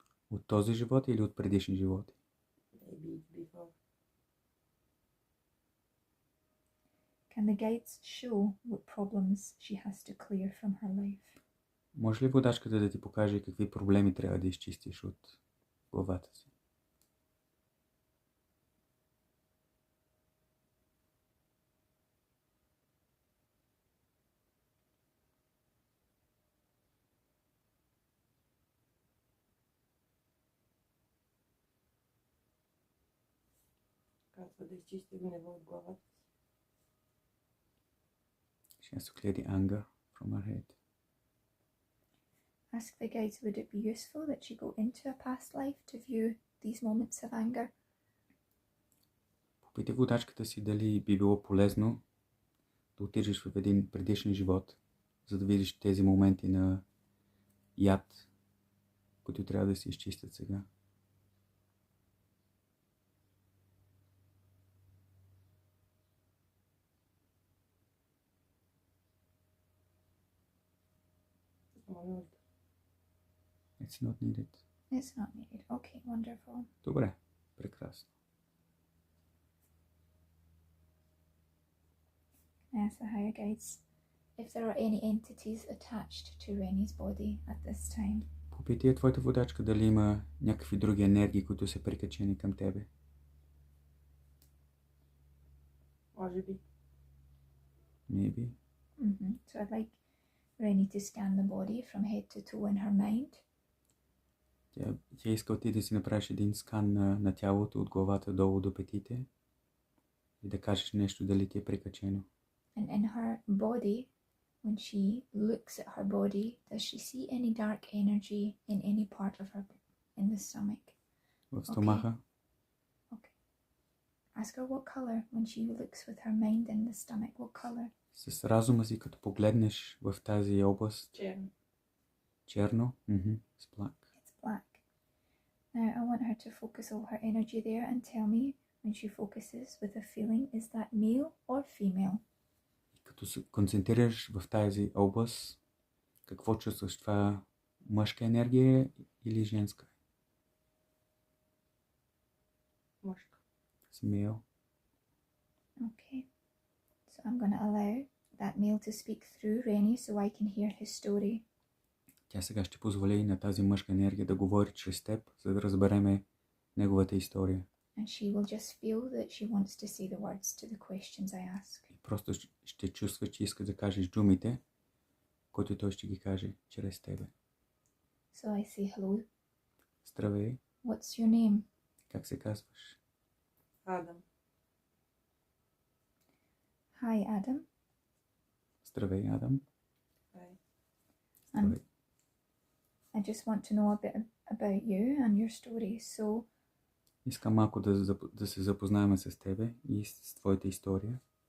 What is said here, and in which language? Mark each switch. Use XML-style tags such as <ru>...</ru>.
<bg>От този живот или от предишни животи?</bg> <en>Maybe before. Can the guides show what problems she has to clear from her life?</en> <bg>Може ли водачката да ти покаже какви проблеми трябва да изчистиш от главата си? Казва да изчисти гнева от главата си.</bg> <en>She has to clear the anger from her head. Ask the guides, would it be useful that she go into a past life to view these moments of anger?</en> <bg>Попитай водачката си дали би било полезно да отидеш в един предишен живот, за да видиш тези моменти на яд, които трябва да се изчистят сега.</bg> <en>It's not needed. It's not needed. Okay, wonderful.</en> <bg>Добре, прекрасно.</bg> <en>I ask the higher guides if there are any entities attached to Reni's body at this time.</en> <bg>Попитай твоята водачка дали има някакви други енергии, които са прикачени към тебе. Може би.</bg> <en>Maybe. So I'd like Reni to scan the body from head to toe in her mind.</en> <bg>Тя иска ти да си направиш един скан на тялото от главата долу до петите и да кажеш нещо дали ти е прикачено.</bg> <en>And in her body, when she looks at her body, does she see any dark energy in any part of her, in the stomach?</en> <bg>В стомаха.</bg> <en>Okay. Ask her what color when she looks with her mind in the stomach. What color?</en> <bg>С разума си, като погледнеш в тази област. Черно. Черно?</bg> <en>It's black. It's black. Now I want her to focus all her energy there and tell me when she focuses with a feeling, is that male or female?</en> <bg>Като се концентрираш в тази област, какво чувстваш? Това мъжка енергия или женска? Мъжка.</bg> <en>It's male. Okay. So I'm going to allow that male to speak through Reni so I can hear his story.</en> <bg>Тя сега ще позволи на тази мъжка енергия да говори чрез теб, за да разбереме неговата история.</bg> <en>And she will just feel that she wants to say the words to the questions I ask.</en> <bg>И просто ще чувства, че иска да кажеш думите, които той ще ги каже чрез тебе.</bg> <en>So I say hello.</en> <bg>Здравей,</bg> <en>What's your name?</en> <bg>как се казваш? Адам.</bg> <en>Hi, Adam.</en> <bg>Здравей, Адам.</bg> <en>Hi.</en> <bg>Здравей.</bg> <en>I just want to know a bit about you and your story. So,</en> <bg>Искам малко да се запознаем с тебе и с твоята история.</bg>